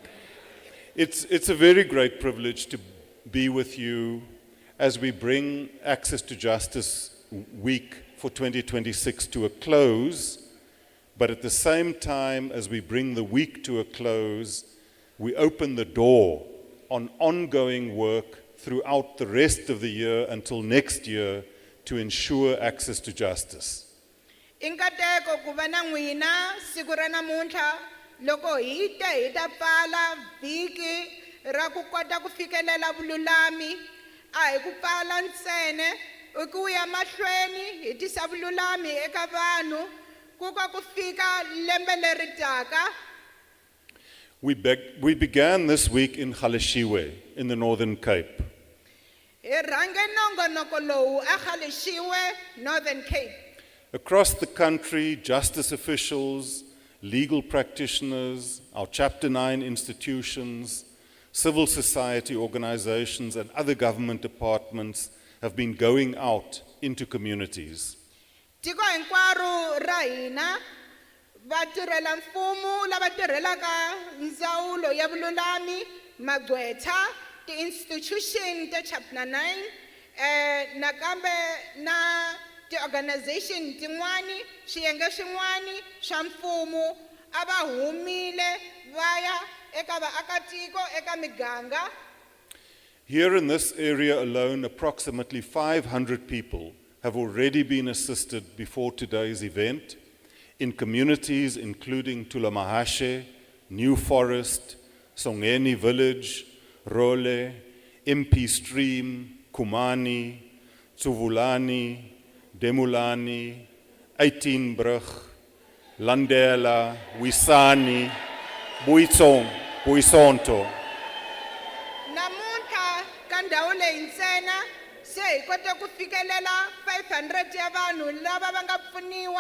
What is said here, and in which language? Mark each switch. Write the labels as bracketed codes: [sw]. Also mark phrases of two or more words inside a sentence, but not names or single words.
[en] It's a very great privilege to be with you as we bring Access to Justice Week for 2026 to a close, but at the same time as we bring the week to a close, we open the door on ongoing work throughout the rest of the year until next year to ensure access to justice. [ts] Inkateko ku va na n'wina siku ra namuntlha loko hi ta pfala vhiki ra ku kota ku fikelela vululami, a hi ku pfala ntsene i ku ya mahlweni hi tisa vululami eka vanhu ku ka ku fika lembe leri taka. [en] We began this week in Galeshewe in the Northern Cape. [ts] Hi rhange nongonoko lowu a Galeshewe, Northern Cape. [en] Across the country, justice officials, legal practitioners, our Chapter 9 institutions, civil society organizations, and other government departments have been going out into communities. [ts] Tiko hinkwaro ra hina vatirhela mfumo lava tirhelaka ndzawulo ya vululami, magqwetha, ti-institution ta Chapter 9, nakambe na ti-organization tin'wani, swiyenge swin'wani swa mfumo a va humile vaya eka vaakatiko eka miganga. [en] Here in this area alone, approximately 500 people have already been assisted before today's event in communities including Thulamahashe, New Forest, Songeni Village, Role, MP Stream, Kumani, Tsuvulani, Demulani, Uitenbrug, Landela, Wisani, Buisonto. [ts] Namuntlha ka ndhawu leyi ntsena se hi kota ku fikelela 500 ya vanhu lava va nga pfuniwa.